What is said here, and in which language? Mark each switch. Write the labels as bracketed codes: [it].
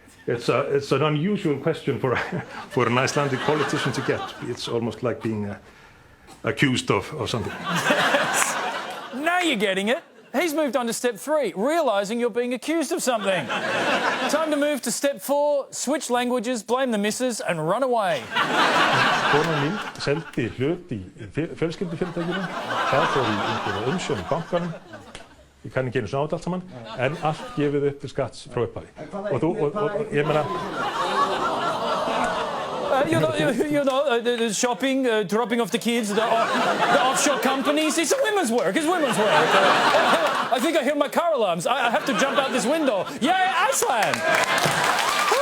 [en] It's an unusual question for an Icelandic politician to get. It's almost like being accused of something. Yes. Now you're getting it. He's moved on to step 3, realising you're being accused of something. Time to move to step 4, switch languages, blame the missus and run away. [is] Konan mín seldi hlut í fjölskyldufyrirtækinu, það fór í einhverja umsjón bankanum, ég kann ekki einu svona á þetta allt saman, en allt gefið upp til skatts frá upphafi. Og ég meina... [en] the shopping, dropping off the kids, the offshore companies. It's women's work. It's women's work. I think I hear my car alarms. I have to jump out this window. Yay, Iceland!